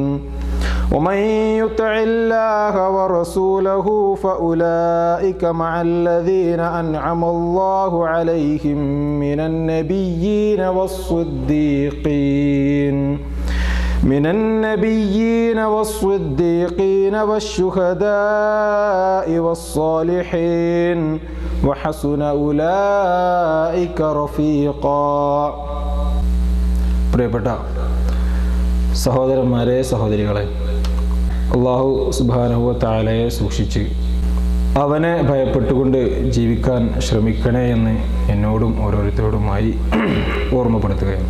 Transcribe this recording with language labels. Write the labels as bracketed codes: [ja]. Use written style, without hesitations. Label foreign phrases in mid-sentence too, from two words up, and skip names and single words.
[ar] ومن يطع الله ورسوله فأولئك مع الذين أنعم الله عليهم من النبيين والصديقين والشهداء والصالحين وحسن أولئك رفيقا. [ml] പ്രിയപ്പെട്ട സഹോദരന്മാരെ, സഹോദരികളെ, [ar] الله سبحانه وتعالى [ml] സൂക്ഷിച്ച് അവനെ ഭയപ്പെട്ടുകൊണ്ട് ജീവിക്കാൻ ശ്രമിക്കണേ എന്ന് എന്നോടും ഓരോരുത്തരോടുമായി ഓർമ്മപ്പെടുത്തുകയാണ്.